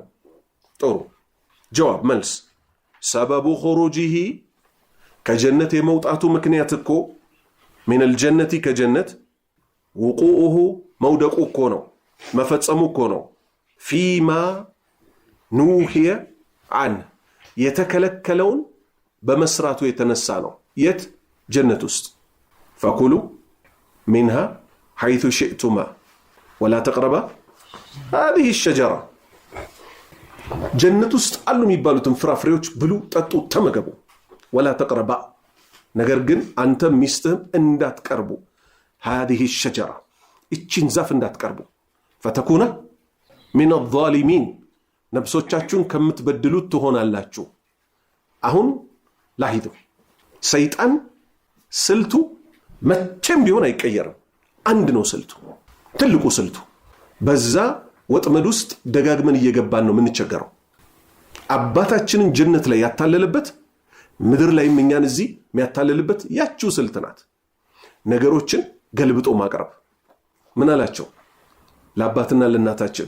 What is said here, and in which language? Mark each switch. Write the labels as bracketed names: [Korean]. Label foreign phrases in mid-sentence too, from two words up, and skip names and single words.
[Amharic] ጥሩ ጀዋብ መልስ [Arabic] سبب خروجه [Amharic] ከጀነት የመውጣቱ ምክንያት እኮ [Arabic] من الجنة [Amharic] ከጀነት ውቁኡሁ መውደቁ እኮ ነው መፈጸሙ እኮ ነው [Arabic] فيما نهي عن [Amharic] የተከለከለውን በመስራቱ የተነሳ ነው። የት? ጀነት ውስጥ [Arabic] فكلا منها حيث شئتما ولا تقربا هذه الشجرة [Amharic] ጀነት ውስጥ አሉ የሚባሉትን ፍራፍሬዎች ብሉ፣ ጠጡ፣ ተመገቡ። [Arabic] ولا تقربا [Amharic] ነገር ግን አንተ ሚስትህም እንዳትቀርቡ [Arabic] هذه الشجرة [Amharic] እቺን ዛፍ እንዳትቀርቡ [Arabic] فتكونا من [Amharic] الظالمين ነፍሶቻችሁን ከምትበድሉት ትሆናላችሁ። አሁን ላሂዱ ሰይጣን ስልቱ መቼም ቢሆን አይቀየርም። አንድ ነው ስልቱ፣ ትልቁ ስልቱ። በዛ ወጥመድ ውስጥ ደጋግመን እየገባን ነው የምንቸገረው። አባታችንን ጀነት ላይ ያታለለበት ምድር ላይ እኛን እዚህ የሚያታለልበት ያቺው ስልት ናት። ነገሮችን ገልብጦ ማቅረብ። ምን አላቸው ለአባትና ለእናታችን?